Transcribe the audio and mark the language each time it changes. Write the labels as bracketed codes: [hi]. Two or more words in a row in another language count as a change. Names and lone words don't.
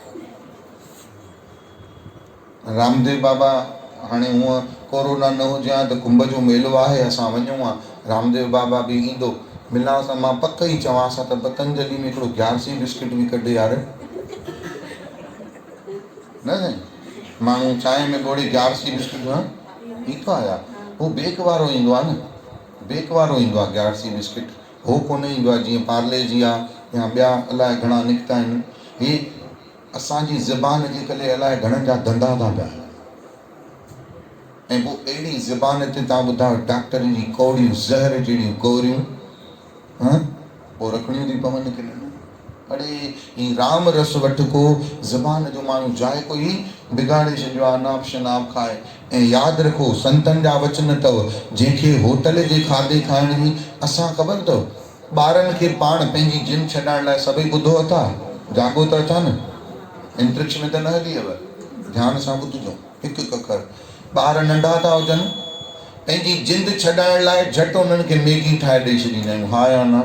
[sd] रामदेव बाबा हाणे हूअं कोरोना न हुजे हा त कुंभ जो मेलो आहे, असां वञूं हा, रामदेव बाबा बि ईंदो, मिलां सां मां पक ई चवांस त पतंजलि में हिकिड़ो 1100 बिस्किट बि कढे यार, न साईं, माण्हू चांहि में ॻोड़े 1100 बिस्किट ठीकु आहे यार, हू बेक वारो ईंदो आहे न, बेक वारो ईंदो आहे 1100 बिस्किट, हो कोन ईंदो आहे जीअं पार्ले जी आहे या ॿिया अलाए घणा निकिता आहिनि। हे असांजी ज़बान जे करे अलाए घणनि जा धंधा था पिया हलनि, ऐं पोइ अहिड़ी ज़बान ते तव्हां ॿुधायो डॉक्टर जी कौड़ियूं ज़हर जहिड़ियूं गोरियूं पोइ रखणियूं थी पवनि की न। अड़े ही राम रस वटि को ज़बान जो माण्हू जाइको ई बिगाड़े छॾियो आहे, अनाप शनाप खाए। ऐं यादि रखो संतनि जा वचन अथव, जंहिंखे होटल जे खाधे खाइण जी असां ख़बर अथव, ॿारनि खे पाण पंहिंजी जिन छॾाइण लाइ सभई ॿुधो अथा, जाॻो त अथा न, इंट्रिक्स में त न हली अव, ध्यान सां ॿुधिजो हिकु कखर, ॿार नंढा था हुजनि, पंहिंजी जिंद छॾाइण लाइ झटि उन्हनि खे मैगी ठाहे ॾेई छॾींदा आहियूं, हा या न।